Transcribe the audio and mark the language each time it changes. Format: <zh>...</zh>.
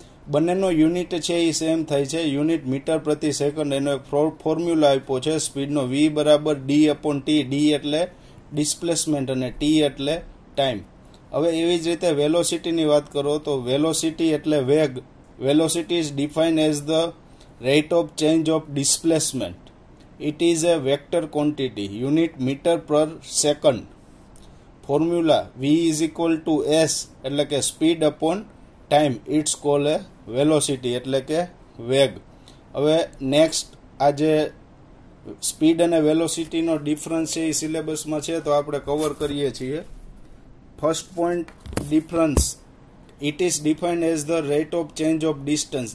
<gu>બંનેનો યુનિટ છે એ સેમ થાય છે, યુનિટ મીટર પ્રતિ સેકન્ડ. એનો એક ફોર્મ્યુલા આપ્યો છે સ્પીડનો, V બરાબર D/T. D એટલે ડિસ્પ્લેસમેન્ટ અને T એટલે ટાઈમ. હવે એવી જ રીતે વેલોસિટીની વાત કરો તો વેલોસિટી એટલે વેગ.</gu> <en>Velocity is defined as the rate of change of displacement. It is a vector quantity, unit meter per second. Formula V is equal to S</en> <gu>એટલે કે</gu> <en>speed upon time. It's called a velocity</en> <gu>એટલે કે વેગ. હવે next આ જે speed અને વેલોસિટીનો difference છે એ સિલેબસમાં છે, તો આપણે કવર કરીએ છીએ.</gu> <en>First point, difference. It is defined as the rate of change of distance.</en>